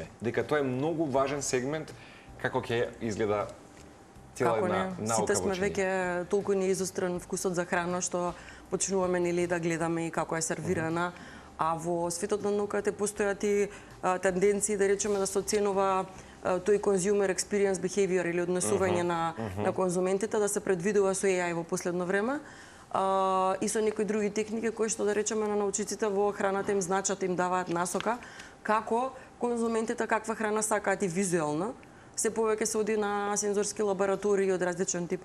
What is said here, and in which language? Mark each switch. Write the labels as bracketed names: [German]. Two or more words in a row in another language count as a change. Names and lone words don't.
[Macedonian] Дека тоа е многу важен сегмент како ќе изгледа цела една наука. Сите сме веќе толку неизострен вкусот за храна што почнуваме нели да гледаме и како е сервирана. А во светот на науката постојат и тенденции, да речеме, да се оценува тој [English] consumer experience behavior [Macedonian] или однесување на конзументите, да се предвидува со AI во последно време и со некои други техники кои што, да речеме, на научниците во храната им значат, им даваат насока како конзументите каква храна сакаат и визуелно. Се повеќе се оди на сензорски лаборатории од различен тип.